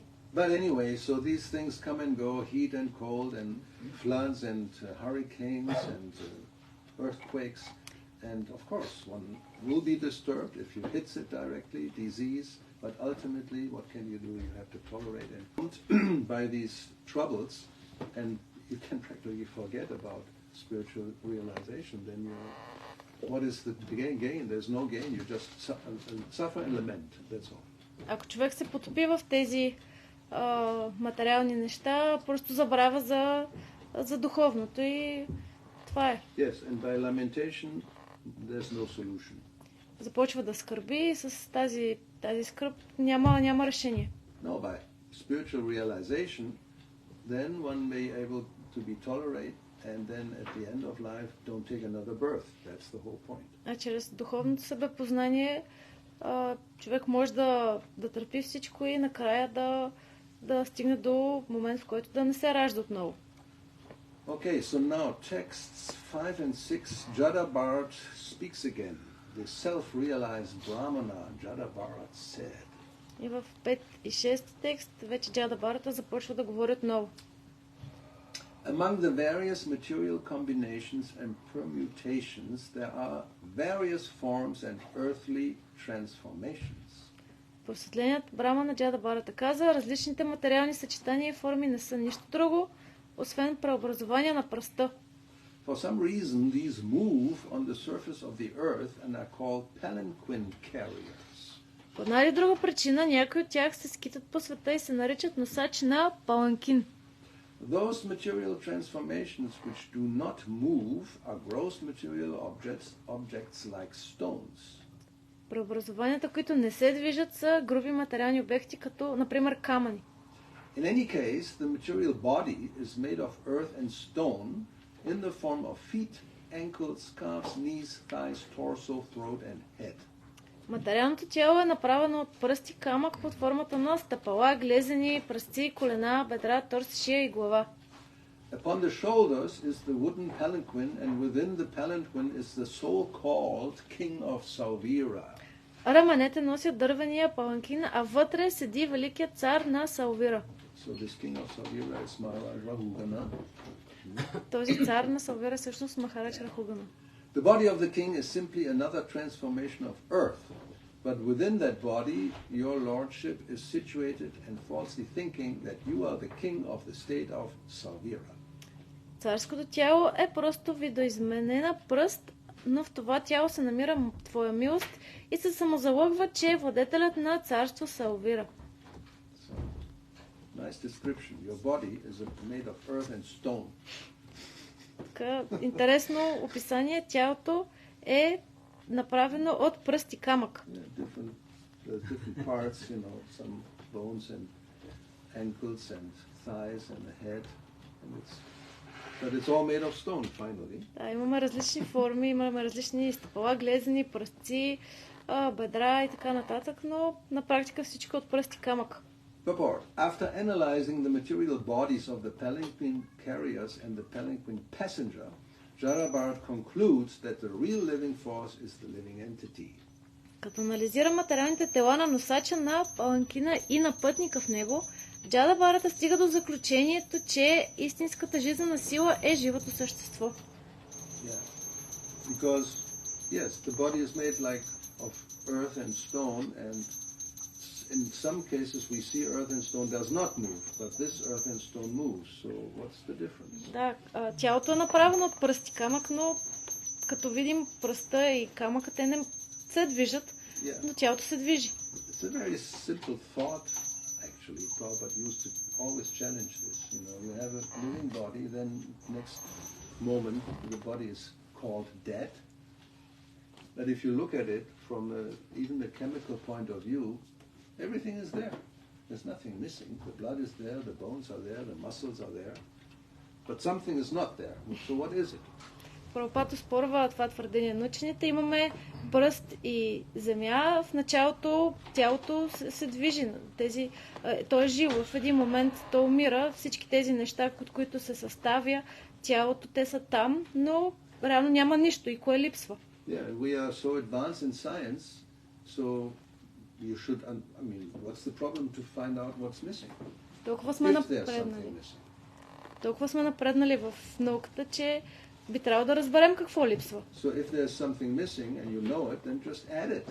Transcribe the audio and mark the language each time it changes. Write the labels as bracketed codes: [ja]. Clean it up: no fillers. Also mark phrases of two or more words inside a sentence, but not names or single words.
[en] But anyway, so these things come and go, heat and cold and floods and hurricanes and earthquakes. And of course, one will be disturbed if you hit it directly, disease, but ultimately, what can you do? You have to tolerate it. By these troubles, and you can practically forget about spiritual realization, then what is the gain? There's no gain, you just suffer and lament, that's all. [bg] Ако човек се потопи в тези материални неща, просто забравя за духовното и това е. [en] Yes, and by lamentation, there's no solution. [bg] Започва да скърби и с тази скръб няма решение. [en] No, by spiritual realization, then one may able to be tolerate, and then at the end of life, don't take another birth. That's the whole point. [bg] А чрез духовното себепознание човек може да търпи всичко и накрая да стигне до момент, в който да не се ражда отново. [en] Okay, so now texts 5 and 6, Jada Bharat speaks again. The self-realized Brahmana, Jada Bharat said. [bg] И в 5 и 6 текст вече Джада Бхарата започва да говори отново. [en] Among the various material combinations and permutations, there are various forms and earthly transformations. [bg] Просветленият Брамана Джада Бхарата каза, различните материални съчетания и форми не са нищо друго, освен преобразование на пръста. [en] For some reason, these move on the surface of the earth and are called palanquin carriers. [bg] По една или друга причина, някои от тях се скитат по света и се наричат носачи на паланкин. [en] Those material transformations which do not move are gross material objects like stones. [bg] Преобразованията, които не се движат, са груби материални обекти, като, например, камъни. [en] In any case, the material body is made of earth and stone in the form of feet, ankles, calves, knees, thighs, torso, throat and head. [bg] Материалното тяло е направено от пръст и камък под формата на стъпала, глезени, пръсти, колена, бедра, торс, шия и глава. [en] Upon the shoulders is the wooden palanquin, and within the palanquin is the so-called king of Sauvira. [bg] Раменете носят дървения паланкин, а вътре седи великият цар на Саувира. [en] So this king of Sauvira is Maharaj Rahugana. [bg] Този цар на Саувира е всъщност Махарадж Рахугана. [en] The body of the king is simply another transformation of earth, but within that body, your lordship is situated and falsely thinking that you are the king of the state of Sauvira. [bg] Царското тяло е просто видоизменена пръст, но в това тяло се намира твоя милост и се самозалъгва, че е владетелят на царство Саувира. [en] So, nice description. Your body is made of earth and stone. [bg] Така, интересно описание. Тялото е направено от пръст и камък. [en] Different parts, some bones and ankles and thighs and the head, but it's all made of stone finally. [bg] Да, имаме различни форми, имаме различни стъпала, глезени, пръсти, бедра и така нататък, но на практика всичко от пръст и камък. [en] Purport. After analyzing the material bodies of the palanquin carriers and the palanquin passenger, Jada Bharat concludes that the real living force is the living entity. [bg] Като анализира материалните тела на носача на паланкина и на пътника в него, Джада Бхарата стига до заключението, че истинската жизнена сила е живото същество. [en] Yeah. Because, yes, the body is made like of earth and stone, and in some cases we see earth and stone does not move, but this earth and stone moves, so what's the difference? [bg] Да, тялото е направено от пръст и камък, но като видим пръста и камъка, те не се движат, но тялото се движи. [en] It's a very simple thought, actually. Prabhupada used to always challenge this. You have a living body, then next moment the body is called dead. But if you look at it from even the chemical point of view, everything is there. There's nothing missing. The blood is there, the bones are there, the muscles are there. But something is not there. So what is it? [bg] Прабхупада спорва това твърдение на учените. Имаме пръст и земя. В началото тялото се движи. То е живо. В един момент то умира. Всички тези неща, от които се съставя тялото, те са там, но реално няма нищо. И кое липсва? [en] Yeah, we are so advanced in science, so you should, what's the problem to find out what's missing? [bg] Толкова сме напреднали в науката, че би трябвало да разберем какво липсва. [en] So if there's something missing and you know it, then just add it.